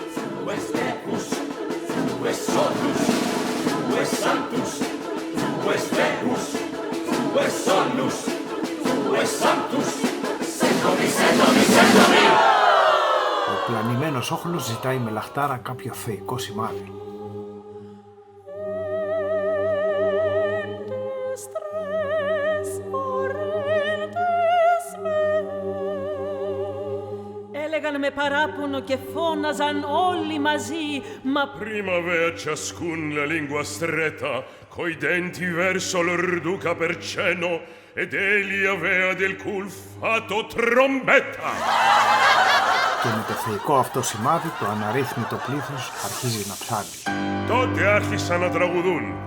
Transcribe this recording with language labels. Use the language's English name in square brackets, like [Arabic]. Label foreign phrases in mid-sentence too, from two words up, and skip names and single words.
[Greek] Ο πλανημένος όχλος ζητάει με λαχτάρα κάποιο θεϊκό σημάδι. Έλεγαν με παράπονο και φώναζαν όλοι μαζί, μα [Italian] Prima avea ciascun la lingua stretta, coi denti verso l'orduca per cenno, ed egli avea del cul fatto trombetta. [Greek] Και με το θεϊκό αυτό σημάδι το αναρρύθμιτο πλήθος αρχίζει να ψάλει. Τότε άρχισαν να τραγουδούν.